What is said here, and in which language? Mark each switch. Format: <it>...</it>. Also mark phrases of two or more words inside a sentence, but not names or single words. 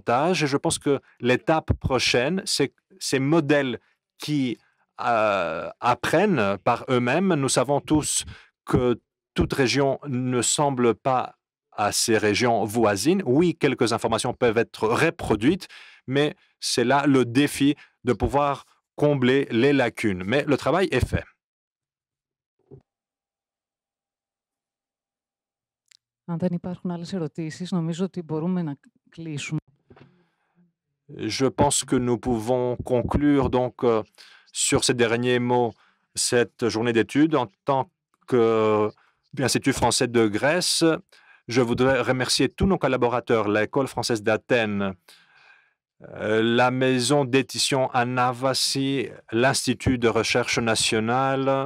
<fr>Et je pense que l'étape prochaine, c'est ces modèles qui apprennent par eux-mêmes. Nous savons tous que toute région ne semble pas à ces régions voisines. Oui, quelques informations peuvent être reproduites, mais c'est là le défi de pouvoir combler les lacunes. Mais le travail est fait.</fr> <el>Αν δεν υπάρχουν άλλες ερωτήσεις, νομίζω ότι μπορούμε να κλείσουμε.</el> <fr>Je pense que nous pouvons conclure donc sur ces derniers mots cette journée d'études. En tant que l'Institut français de Grèce, je voudrais remercier tous nos collaborateurs, l'École française d'Athènes, la maison d'édition Anavasi, l'Institut de recherche nationale.</fr>